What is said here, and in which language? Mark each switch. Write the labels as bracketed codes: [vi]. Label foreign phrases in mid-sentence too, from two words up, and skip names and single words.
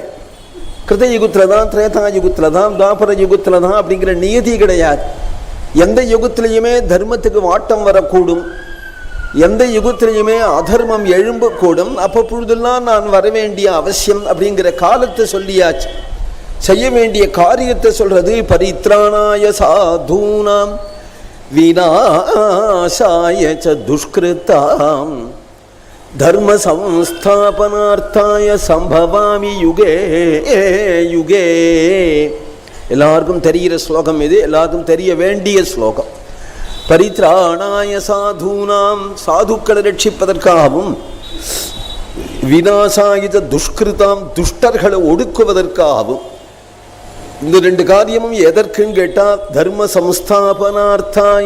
[ta] கிருத யுகத்தில் தான், திரேதா யுகத்தில் தான், துவாபர யுகத்தில் தான் அப்படிங்கிற நியதி கிடையாது. எந்த யுகத்திலையுமே தர்மத்துக்கு வாட்டம் வரக்கூடும், எந்த யுகத்திலையுமே அதர்மம் எழும்பக்கூடும். அப்பொழுதெல்லாம் நான் வரவேண்டிய அவசியம் அப்படிங்கிற காலத்தை சொல்லியாச்சு. செய்ய வேண்டிய காரியத்தை சொல்றது. [sa] परित्राणाय साधूनाम् विनाशाय च दुष्कृताम् धर्म संस्थापनार्थाय सम्भवामि युगे युगे. [ta] எல்லாருக்கும் தெரிகிற ஸ்லோகம் இது, எல்லாருக்கும் தெரிய வேண்டிய ஸ்லோகம். [sa] परित्राणाय साधूनाम्, [ta] சாதுக்களை ரட்சிப்பதற்காகவும், [sa] विनाशाय दुष्कृताम्, [ta] துஷ்டர்களை ஒடுக்குவதற்காகவும். இந்த ரெண்டு காரியமும் எதற்குன்னு கேட்டால் [sa] धर्म संस्थापनार्थाय.